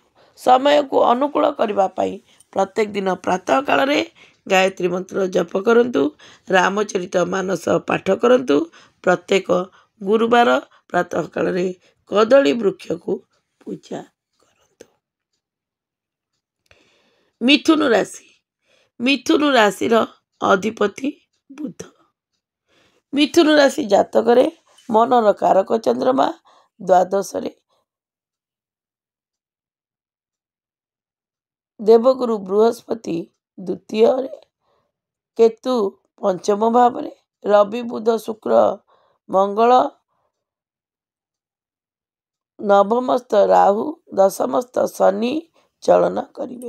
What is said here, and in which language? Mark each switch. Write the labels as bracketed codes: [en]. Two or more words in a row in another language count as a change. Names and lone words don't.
[or] ସମୟ କୁ ଅନୁକୂଳ କରିବା ପାଇଁ ପ୍ରତ୍ୟେକ ଦିନ ପ୍ରାତଃ କାଳ ରେ ଗାୟତ୍ରୀ ମନ୍ତ୍ର ଜପ କରନ୍ତୁ। ରାମଚରିତ ମାନସ ପାଠ କରନ୍ତୁ। ପ୍ରତ୍ୟେକ ଗୁରୁବାର ପ୍ରାତଃ କାଳ ରେ କଦଳୀ ବୃକ୍ଷ କୁ ପୂଜା କରନ୍ତୁ। ମିଥୁନ ରାଶି। ମିଥୁନ ରାଶିର ଅଧିପତି ବୁଧ। ମିଥୁନ ରାଶି ଜାତକରେ ମନର କାରକ ଚନ୍ଦ୍ରମା ଦ୍ୱାଦଶରେ, ଦେବଗୁରୁ ବୃହସ୍ପତି ଦ୍ୱିତୀୟରେ, କେତୁ ପଞ୍ଚମ ଭାବରେ, ରବି ବୁଧ ଶୁକ୍ର ମଙ୍ଗଳ ନବମସ୍ଥ, ରାହୁ ଦଶମସ୍ଥ, ଶନି ଚଳନ କରିବେ।